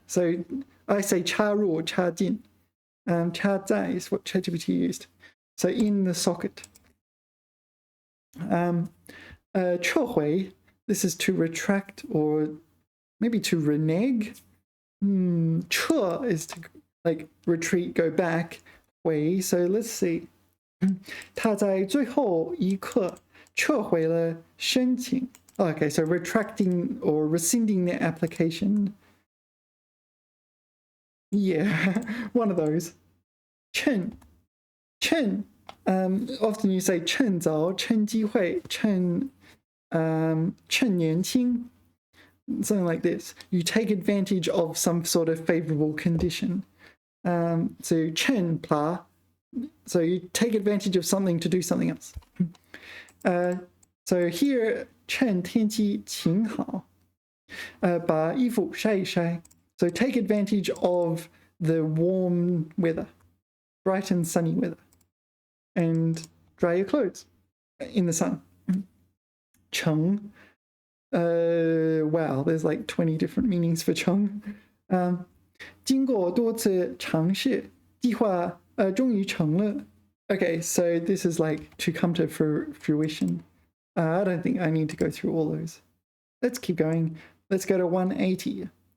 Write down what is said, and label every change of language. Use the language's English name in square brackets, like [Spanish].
[English] So I say 插入 or 插进. 插在 is what ChatGPT used. So in the socket. 撤回, this is to retract or maybe to renege. 撤 is to like retreat, go back, 回. So let's see. [Chinese] 他在最后一刻撤回了申请. [English] Okay, so retracting or rescinding the application. Yeah, one of those. 趁 often you say [Chinese] 趁早趁机会趁年轻, [English] something like this. You take advantage of some sort of favorable condition. So 趁 pla, so you take advantage of something to do something else. So here [Chinese] 趁天气晴好, 把衣服晒一晒. [English] So take advantage of the warm weather, bright and sunny weather, and dry your clothes in the sun. 成, wow, there's like 20 different meanings for 成. [Chinese] 经过多次尝试, 计划终于成了. [English] Okay, so this is like to come to fruition. I don't think I need to go through all those. Let's keep going. Let's go to 180.